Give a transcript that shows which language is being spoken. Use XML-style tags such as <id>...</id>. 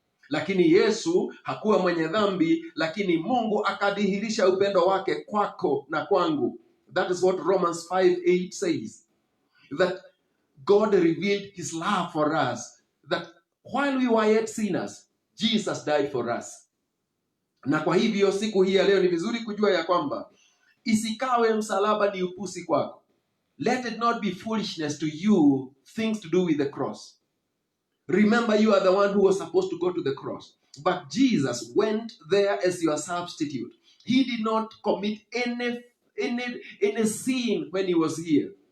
<sw>Lakini Yesu hakuwa mwenye dhambi, lakini Mungu akadhihirisha upendo wake kwako na kwangu.</sw> <en>That is what Romans 5:8 says, that God revealed his love for us, that while we were yet sinners, Jesus died for us.</en> <sw>Na kwa hivyo siku hii ya leo ni vizuri kujua ya kwamba isikawe msalaba ni upusi kwako.</sw> <en>Let it not be foolishness to you things to do with the cross. Remember, you are the one who was supposed to go to the cross, but Jesus went there as your substitute. He did not commit any sin when he was here.</en>